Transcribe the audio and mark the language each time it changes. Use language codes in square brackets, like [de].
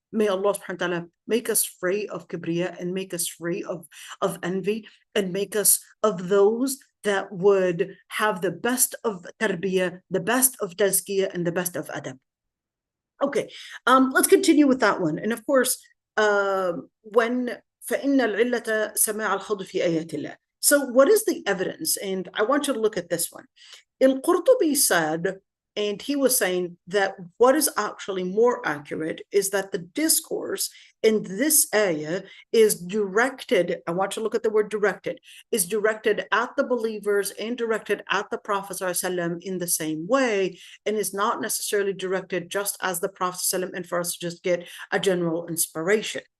[en] May Allah subhanahu wa ta'ala make us free of kibriya and make us free of envy and make us of those that would have the best of tarbiyah, the best of tazkiyah, and the best of adab. Okay, let's continue with that one. And of course, when [ar] فَإِنَّ الْعِلَّةَ سَمَاعَ الْخَوْضِ فِي آيَاتِ اللَّهِ. [en] So what is the evidence? And I want you to look at this one. Al-Qurtubi said, and he was saying that what is actually more accurate is that the discourse in this ayah is directed, I want you to look at the word directed, is directed at the believers and directed at the Prophet ﷺ in the same way, and is not necessarily directed just as the Prophet ﷺ and for us to just get a general inspiration.